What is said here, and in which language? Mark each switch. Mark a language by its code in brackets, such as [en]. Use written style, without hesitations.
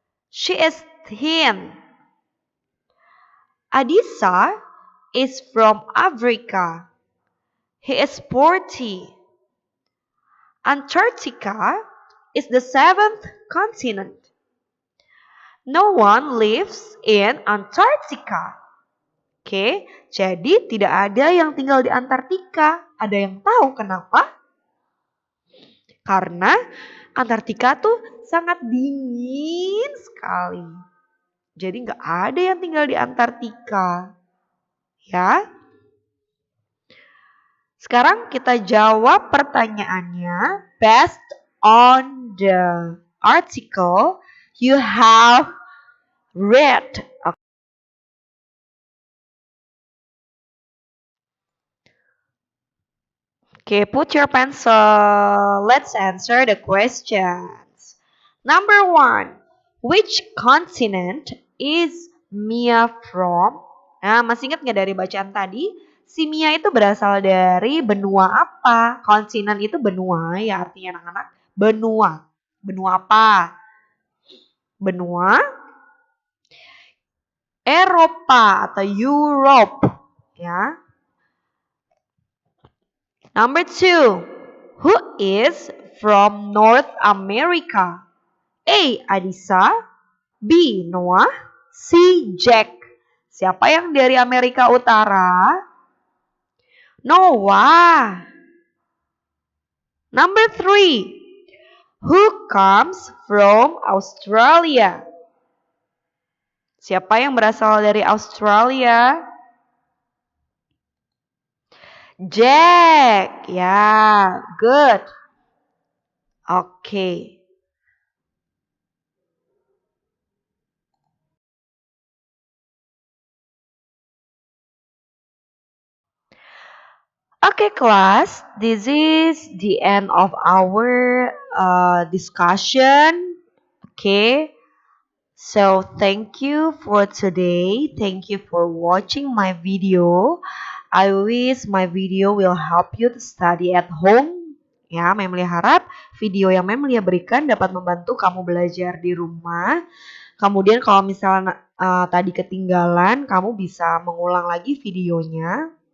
[en] She is thin. Adisa is from Africa. He is sporty. Antarctica is the 7th continent. No one lives in Antarctica. [id] Oke, jadi tidak ada yang tinggal di Antartika. Ada yang tahu kenapa? Karena Antartika tuh sangat dingin sekali. Jadi nggak ada yang tinggal di Antartika. Ya. Sekarang kita jawab pertanyaannya [en] based on the article you have read. Okay, put your pencil. Let's answer the questions. Number 1. Which continent is Mia from? [id] Nah, masih ingat nggak dari bacaan tadi? Si Mia itu berasal dari benua apa? Kontinent itu benua ya artinya anak-anak. Benua. Benua apa? Benua Eropa atau Europe. Ya. [en] Number 2. Who is from North America? A. Adisa. B. Noah. C. Jack. [id] Siapa yang dari Amerika Utara? [en] Noah. Number 3. Who comes from Australia? [id] Siapa yang berasal dari Australia? Jack. Ya, good. Oke. [en] Okay, class, this is the end of our discussion. Okay, so thank you for today. Thank you for watching my video. I wish my video will help you to study at home. [id] Ya, Memlia harap video yang Memlia berikan dapat membantu kamu belajar di rumah. Kemudian kalau misalnya tadi ketinggalan, kamu bisa mengulang lagi videonya.